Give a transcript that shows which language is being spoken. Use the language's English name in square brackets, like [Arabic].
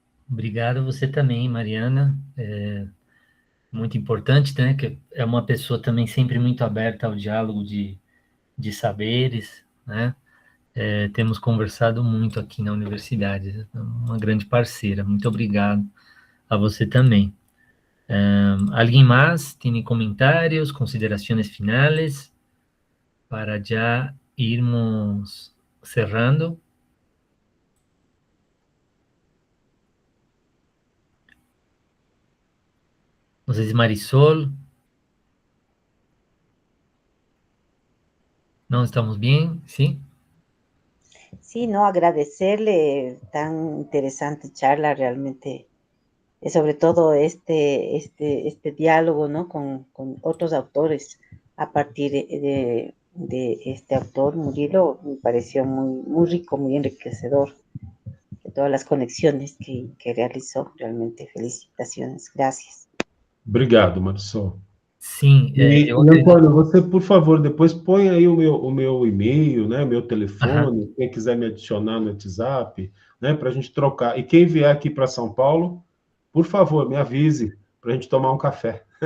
[Portuguese] Obrigado a você também, Mariana. Muito importante, né? Que é uma pessoa também sempre muito aberta ao diálogo de saberes, né? Temos conversado muito aqui na universidade, uma grande parceira. Muito obrigado a você também. [Spanish] ¿Alguien más tiene comentarios, consideraciones finales para ya [Portuguese] irmos [Spanish] cerrando? No sé si Marisol. ¿No estamos bien? ¿Sí? Sí, no, agradecerle tan interesante charla realmente, sobre todo este diálogo, ¿no? Con otros autores a partir de este autor, Murilo, me pareció muy, muy rico, muy enriquecedor, de todas las conexiones que realizó, realmente felicitaciones, gracias. [Portuguese] Obrigado, Marisol. Sim, eu acredito. Antônio, você, por favor, depois põe aí o meu e-mail, né, meu Aham. telefone, quem quiser me adicionar no WhatsApp, né, para a gente trocar. E quem vier aqui para São Paulo, por favor, me avise para a gente tomar um café.